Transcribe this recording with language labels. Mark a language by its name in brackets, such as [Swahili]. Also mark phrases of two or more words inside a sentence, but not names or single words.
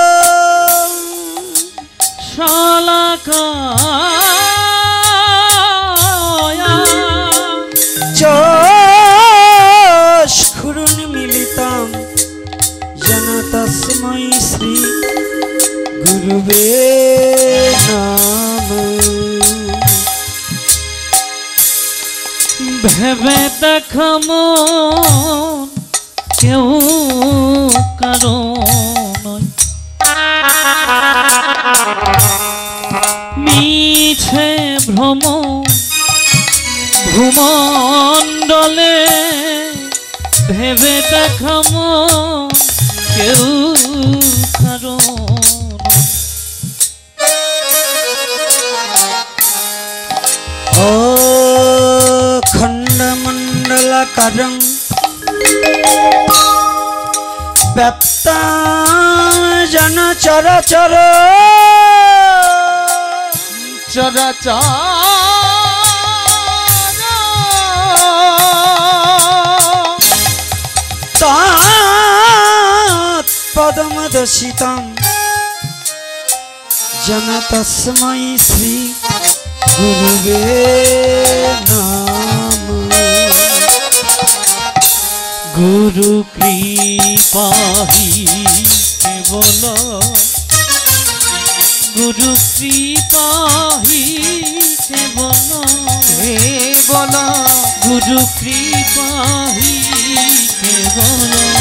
[Sanskrit] चक्षुरुन्मीलितं येन तस्मै श्री गुरुवे नमः। [Bangla] ভেবে দেখ মন কেউ কারো নয় মিছে ভ্রম ভূমণ্ডলে ভেবে দেখ মন কেউ কারো [Sanskrit] खंडमंडल मण्डलाकारं व्याप्ता जन चराचर तत्पदमदशितं जन तस्मै श्री गुरुवे नमः। [Hindi] गुरु कृपा ही केवल गुरु कृपा ही केवल गुरु कृपा ही केवल